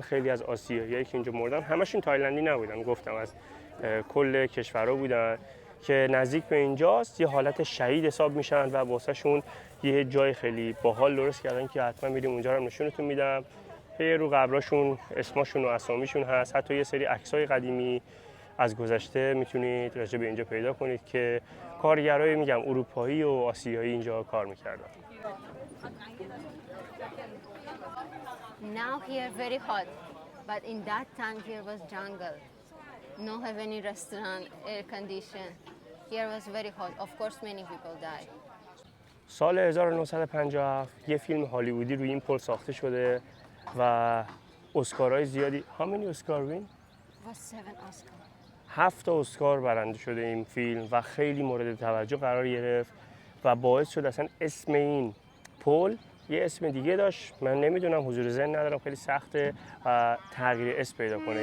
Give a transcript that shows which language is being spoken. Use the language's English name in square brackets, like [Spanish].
[Persian] خیلی از آسیاییایی که اینجا مردن همشون تایلندی نبودن، گفتم از کل کشورها بودن که نزدیک به اینجاست، یه حالت شهید حساب میشن و واسه شون یه جای خیلی باحال درست کردن که حتما میریم اونجا رو نشونتون میدم. رو قبراشون اسمشون و اسامیشون هست، حتی یه سری عکسای قدیمی از گذشته میتونید راجع به اینجا پیدا کنید که کارگرای میگم اروپایی و آسیایی اینجا کار میکردن. [English] Now here very hot, but in that time here was jungle. No have any restaurant, air condition. Here was very hot. Of course many people died. [Persian] سال 1957 یه فیلم هالیوودی روی این پل ساخته شده و اسکارهای زیادی. [English] How many Oscar win? Was 7 Oscar. [Persian] 7 اسکار برنده شده این فیلم و خیلی مورد توجه قرار گرفت و باعث شد اصلا اسم این پل یه اسم دیگه داشت، من نمیدونم، حضور ذهن ندارم، خیلی سخته و تغییر اسم پیدا کنه.